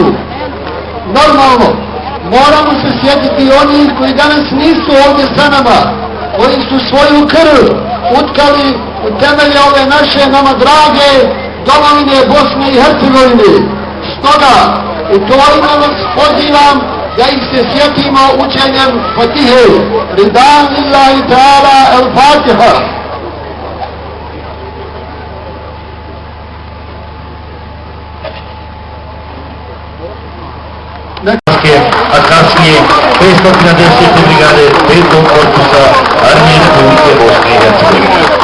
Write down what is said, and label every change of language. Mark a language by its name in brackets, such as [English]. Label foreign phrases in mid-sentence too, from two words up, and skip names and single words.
[Bosnian] Normalno, moramo se sjetiti onih koji danas nisu ovdje sa nama, koji su svoju krv utkali u temelje ove naše nama drage domovine Bosne i Hercegovine. Stoga, u to ime vas pozivam da ih se sjetimo učenjem Fatihe. [Arabic] رضا لله تعالى الفاتحة. [Bosnian] A kasnije 510. brigade 5. korpusa armije Republike Bosne i Hercegovine.